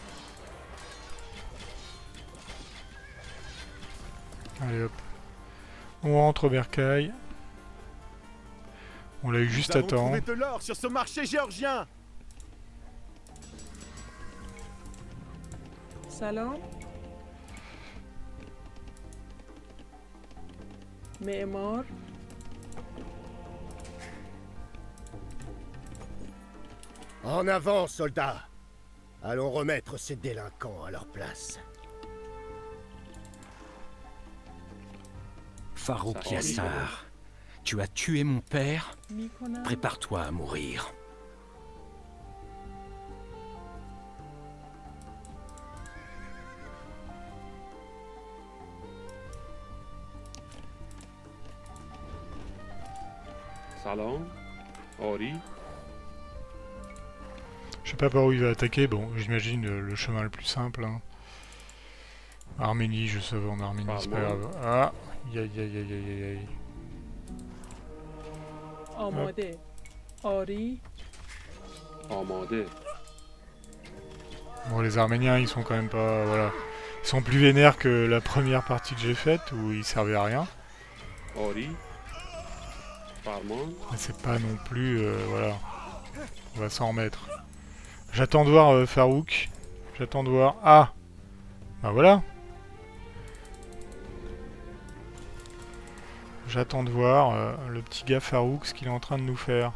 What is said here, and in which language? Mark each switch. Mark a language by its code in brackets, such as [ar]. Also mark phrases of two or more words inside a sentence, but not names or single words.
[fr] Allez hop. On rentre au bercail. On l'a eu juste à temps. Nous avons trouvé de l'or sur ce marché géorgien. [fa] سلام معمار [fr] En avant, soldats! Allons remettre ces délinquants à leur place. Farouk Yassar, tu as tué mon père? میکنم Prépare-toi à mourir. [fa] سلام آری [fr] Je sais pas par où il va attaquer. Bon, j'imagine le chemin le plus simple. Hein. Arménie, je sauve en Arménie, c'est pas grave. Ah, aïe aïe aïe aïe aïe aïe. [fa] آماده آری آماده [fr] Bon, les Arméniens, ils sont quand même pas... Voilà. Ils sont plus vénères que la première partie que j'ai faite, où ils servaient à rien. [fa] آری فرمان [fr] Mais c'est pas non plus... voilà. On va s'en remettre. J'attends de voir Farouk. J'attends de voir... Ah! Bah voilà. J'attends de voir le petit gars Farouk, ce qu'il est en train de nous faire.